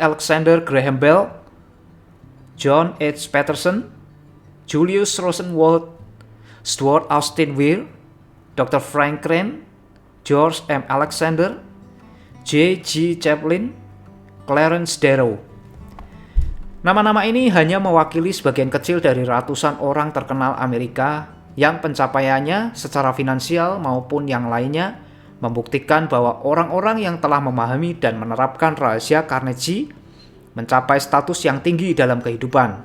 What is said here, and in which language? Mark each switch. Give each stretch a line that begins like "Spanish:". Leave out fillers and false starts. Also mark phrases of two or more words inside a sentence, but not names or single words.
Indonesian: Alexander Graham Bell, John H. Patterson, Julius Rosenwald, Stuart Austin Weir, Dr. Frank Crane, George M. Alexander, J. G. Chaplin, Clarence Darrow. Nama-nama ini hanya mewakili sebagian kecil dari ratusan orang terkenal Amerika yang pencapaiannya secara finansial maupun yang lainnya membuktikan bahwa orang-orang yang telah memahami dan menerapkan rahasia Carnegie mencapai status yang tinggi dalam kehidupan.